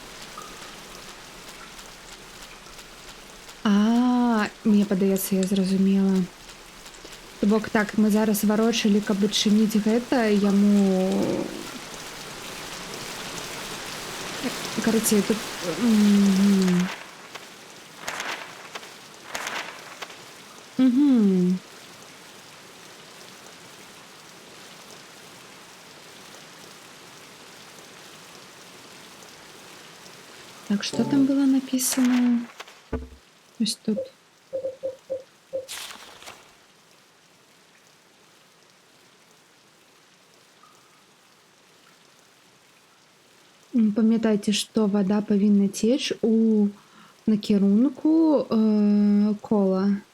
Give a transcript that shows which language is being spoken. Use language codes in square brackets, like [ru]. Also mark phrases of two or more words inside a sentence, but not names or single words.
[be] Мне падаецца, я зразумела. То бок так, мы зараз варочалі, каб адчыніць гэта, яму... Карацей, тут... [ru] Так, что там было написано? [uk] Ось тут. [be] Памятайце, што вада павінна цеч у накірунку кола.